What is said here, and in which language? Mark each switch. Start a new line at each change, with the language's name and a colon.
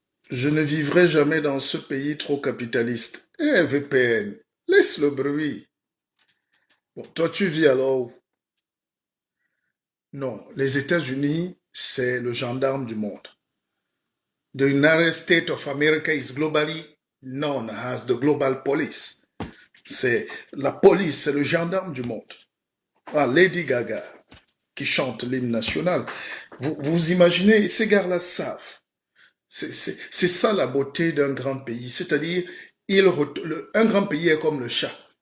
French: Je ne vivrai jamais dans ce pays trop capitaliste. Eh, VPN, laisse le bruit. Bon, toi, tu vis alors où? Non, les États-Unis, c'est le gendarme du monde.
English: The United States of America is globally known as the global police.
French: C'est la police, c'est le gendarme du monde. Ah, Lady Gaga, qui chante l'hymne national. Vous imaginez, ces gars-là savent. C'est ça la beauté d'un grand pays. C'est-à-dire, un grand pays est comme le chat.